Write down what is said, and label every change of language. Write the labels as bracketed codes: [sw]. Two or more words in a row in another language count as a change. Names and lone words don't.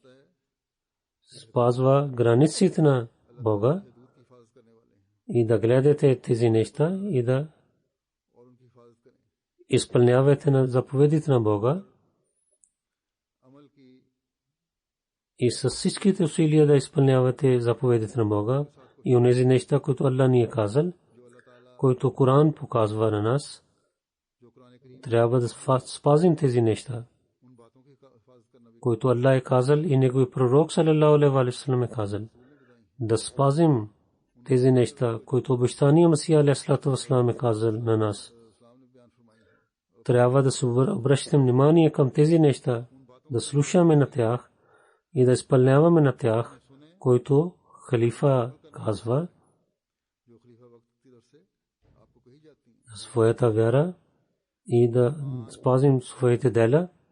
[bg] спазва границите на Бога и да гледате тези неща и да изпълнявате на заповедите на Бога и с всичките усилия да изпълнявате заповедите на Бога и онези неща, които Аллах ни е казал, които Коран показва на нас. Трябва да спазим тези неща, които Аллах е казал и негови пророк [ar] صلى الله عليه وسلم [bg] е казал. Да спазим тези неща, които обещания Масия [ar] عليه الصلاة والسلام [bg] е казал на нас. Трябва да се обръщаме внимание към тези неща, да слушаме на тях и да изпълняваме на тях, които халифа казва, своята вяра и да спазим своите дела.